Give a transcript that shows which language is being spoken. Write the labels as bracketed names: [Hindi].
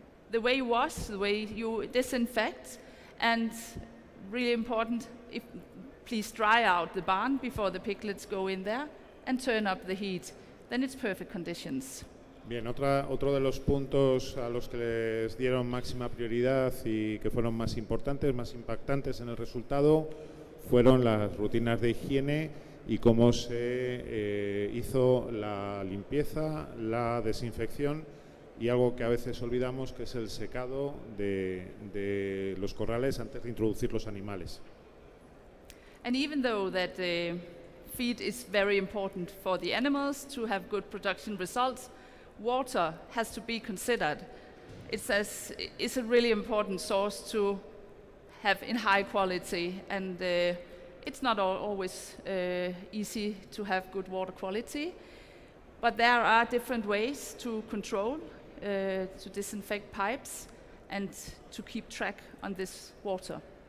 [English] The way you disinfect, and really important, please dry out the barn before the piglets go in there and turn up the heat. Then it's perfect conditions. [Spanish] Bien, otro de los puntos a los que les dieron máxima prioridad y que fueron más importantes, más impactantes en el resultado, fueron las rutinas de higiene y cómo se hizo la limpieza, la desinfección y algo que a veces olvidamos, que es el secado de los corrales antes de introducir los animales. [English] And even though that feed is very important for the animals to have good production results, water has to be considered. It's a really important source to have in high quality, and it's not always easy to have good water quality, but there are different ways to control, to disinfect pipes and to keep track on this water.